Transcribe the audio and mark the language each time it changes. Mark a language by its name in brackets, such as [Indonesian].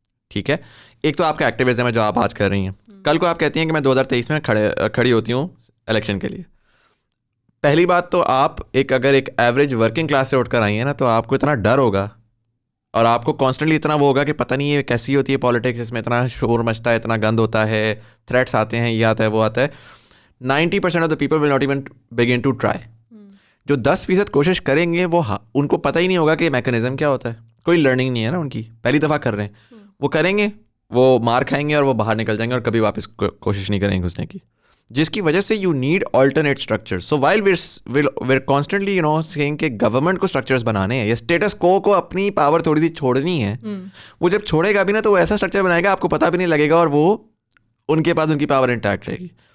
[Urdu] ٹھیک ہے, ایک تو آپ کا ایکٹیویزم ہے جو آپ آج کر رہی ہیں. کل کو آپ کہتی ہیں کہ میں 2023 میں کھڑی ہوتی ہوں الیکشن کے لیے. پہلی بات تو آپ اگر ایک ایوریج ورکنگ کلاس سے اٹھ کر آئی ہیں نا, تو آپ کو اتنا ڈر ہوگا اور آپ کو کانسٹنٹلی اتنا وہ ہوگا کہ پتہ نہیں یہ کیسی ہوتی ہے پالیٹکس, اس میں اتنا شور مچتا ہے, اتنا گند ہوتا ہے, تھریٹس آتے ہیں, یہ آتا ہے وہ آتا ہے. [English] 90% of the people will not even begin to try. [Urdu] جو 10% کوشش کریں گے وہ ان کو پتہ ہی نہیں ہوگا کہ میکینزم کیا ہوتا ہے. کوئی لرننگ نہیں ہے نا ان کی, پہلی دفعہ کر رہے ہیں, وہ کریں گے وہ مار کھائیں گے اور وہ باہر نکل جائیں گے اور کبھی واپس کوشش نہیں کریں گے گھسنے کی, جس کی وجہ سے [English] You need alternate structure. So while we're constantly you know seeing [Urdu] کہ گورنمنٹ کو اسٹرکچرس بنانے ہیں یا اسٹیٹس کو اپنی پاور تھوڑی سی چھوڑنی ہے, وہ جب چھوڑے گا بھی نا تو وہ ایسا اسٹرکچر بنائے گا آپ کو پتہ بھی نہیں لگے گا, اور وہ ان کے پاس ان کی پاور انٹیکٹ رہے گی.